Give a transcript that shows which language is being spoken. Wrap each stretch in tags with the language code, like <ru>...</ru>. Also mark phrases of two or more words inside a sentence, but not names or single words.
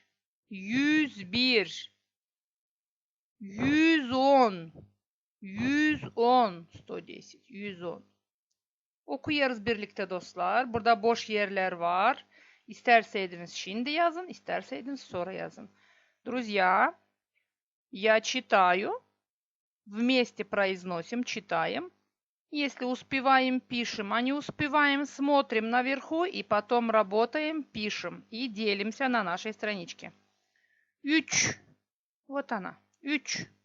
<gag>101. 110. 110. 110. 110. Okuyarız birlikte dostlar. Burada boş yerler var. İsterseydiniz şimdi yazın, isterseydiniz sonra yazın.</gag> <ru>Друзья, я читаю. Вместе произносим, читаем. Если успеваем, пишем, а не успеваем, смотрим наверху и потом работаем, пишем и делимся на нашей страничке. 3. Вот она. 3.</ru>